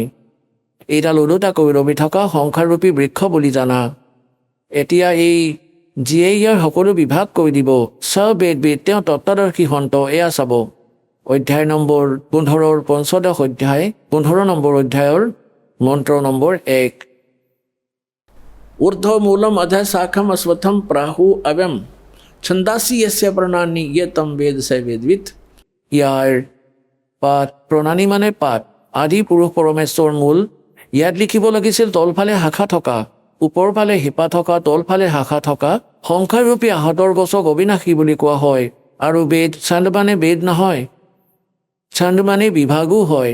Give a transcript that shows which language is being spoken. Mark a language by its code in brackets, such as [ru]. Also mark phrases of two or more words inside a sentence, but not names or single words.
[as] এইডাল ওলোটাকৈ ওলমি থকা সংসাৰৰূপী বৃক্ষ বুলি জানা। এতিয়া এই যিয়ে ইয়াৰ সকলো বিভাগ কৈ দিব, [sa] स वेदविद, [as] তেওঁ তত্ত্বদৰ্শী সন্ত। এয়া চাব, অধ্যায় নম্বৰ 15 15 অধ্যায় 15 নম্বৰ অধ্যায়ৰ মন্ত্ৰ নম্বৰ 1। [sa] ऊर्ध्व मूलम अध शाखम अश्वत्थम प्राहु अव्यम छंदासी यस्य प्रणानी ये तम वेद स वेदवित। [as] ইয়াৰ পাত, প্ৰণানী মানে পাত, আদি পুৰুষ পৰমেশ্বৰ মূল। ইয়াত লিখিব লাগিছিল তলফালে শাখা থকা, ওপৰ ফালে শিপা থকা, তলফালে শাখা থকা। সংসাৰৰূপী আহঁতৰ গছক অবিনাশী বুলি কোৱা হয়। আৰু বেদ, ছন্দ মানে বেদ নহয়, ছন্দ মানে বিভাগো হয়।